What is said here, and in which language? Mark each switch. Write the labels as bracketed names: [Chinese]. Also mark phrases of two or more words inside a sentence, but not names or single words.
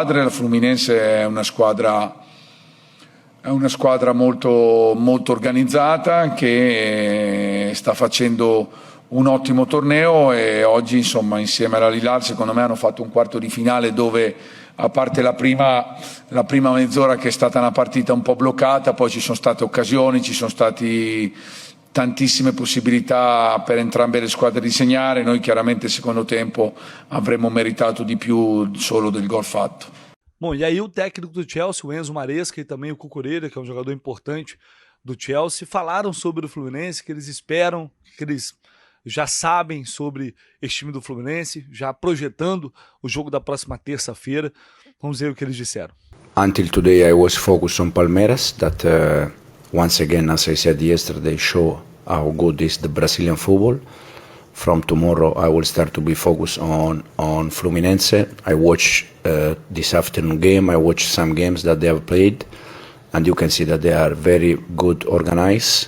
[Italian] La Fluminense è una squadra molto organizzata che sta facendo un ottimo torneo, e oggi, insomma, insieme alla Al-Hilal secondo me hanno fatto un quarto di finale dove, a parte la prima mezz'ora che è stata una partita un po' bloccata, poi ci sono state occasioni, ci sono stati tantissime possibilità per entrambe le squadre di segnare. Noi chiaramente secondo tempo avremmo meritato di più solo del gol fatto. [Portuguese] Bom, e aí o técnico do Chelsea, o Enzo Maresca, e também o Cucurella, que é um jogador importante do Chelsea, falaram sobre o Fluminense, que eles esperam, que eles já sabem sobre esse time do Fluminense, já projetando o jogo da próxima terça-feira. Vamos ver o que eles disseram. [English] Until today I was focused on Palmeiras, that once again, as I said yesterday, show how good is the Brazilian football. From tomorrow I will start to be focused on Fluminense. I watch this afternoon game, I watch some games that they have played, and you can see that they are very good organized.